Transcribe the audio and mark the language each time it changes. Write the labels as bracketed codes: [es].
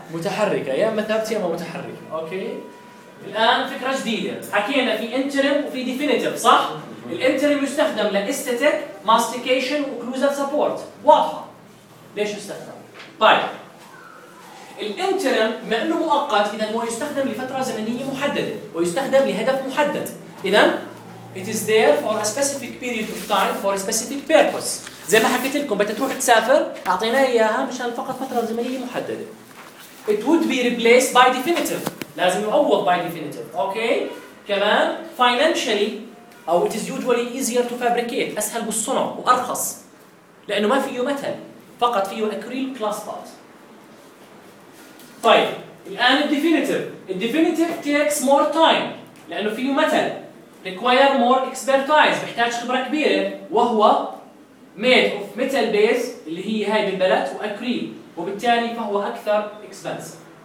[ar] متحركه، يا اما ثابته يا اما متحركه. اوكي الان فكره جديده، حكينا في انترم وفي ديفينيتيف صح؟ الانترم يستخدم لاستاتيك ماستيكيشن وكلوزال سبورت، واضحه ليش يستخدم. طيب الانترم بما انه مؤقت اذا هو يستخدم لفتره زمنيه محدده ويستخدم لهدف محدد، اذا [en] it is there for a specific period of time for a specific purpose. [ar] زي ما حكيت لكم بدك تروح تسافر اعطيناه اياها مشان فقط فتره زمنيه محدده. [en] it would be replaced by definitive، [ar] لازم يعوض [en] by definitive. [ar] اوكي كمان financially أو [en] it is usually easier to fabricate، [ar] أسهل بالصنع وأرخص لأنه ما فيه متل، فقط فيه أكريل كلاس بات. طيب الآن الديفينيتيف، الديفينيتيف [en] takes more time [ar] لأنه فيه متل، [en] require more expertise، [ar] بحتاج خبرة كبيرة، وهو [en] made of metal base [ar] اللي هي هاي بالبلد وأكريل، وبالتالي فهو أكثر expensive.